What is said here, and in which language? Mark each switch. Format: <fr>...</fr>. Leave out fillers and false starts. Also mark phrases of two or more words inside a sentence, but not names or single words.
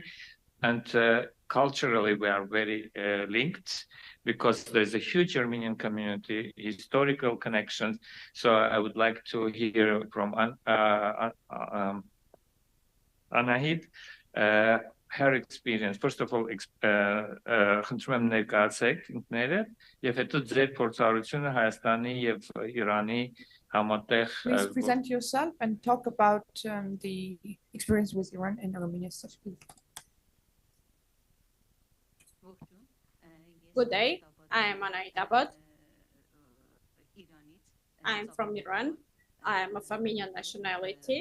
<en>And culturally, we are very linked because there's a huge Armenian community, historical connections. So I would like to hear from Anahid, her experience. First of all,</en> <hy>խնդրում եմ ներկայացեք ինքներդ եւ հետո ձեր փորձառությունը Հայաստանի եւ Իրանի համատեղ.</hy> <en>Please present yourself and talk about the experience with Iran and Armenia. Good day. I am Anahid Abad. I am from Iran. I am of Armenian nationality.</en>